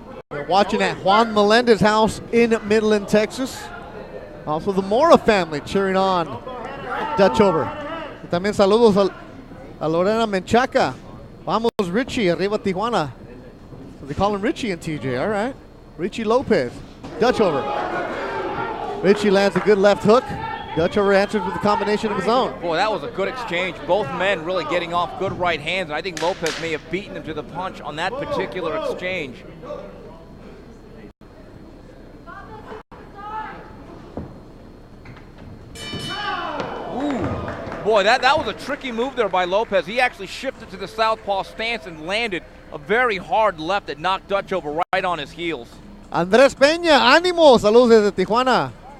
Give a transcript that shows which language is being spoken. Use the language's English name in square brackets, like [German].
[English] We're watching at Juan Melendez's house in Midland, Texas. Also the Mora family cheering on Dutchover. [Spanish] También saludos a Lorena Menchaca. Vamos Richie, arriba Tijuana. [English] So they call him Richie and TJ, all right. Richie Lopez, Dutchover. Richie lands a good left hook. Dutchover answers with a combination of his own. Boy, that was a good exchange. Both men really getting off good right hands, and I think Lopez may have beaten him to the punch on that particular exchange. Boy, that was a tricky move there by Lopez. He actually shifted to the southpaw stance and landed a very hard left that knocked Dutchover right on his heels. [Spanish] Andrés Peña, ánimo, saludos desde Tijuana.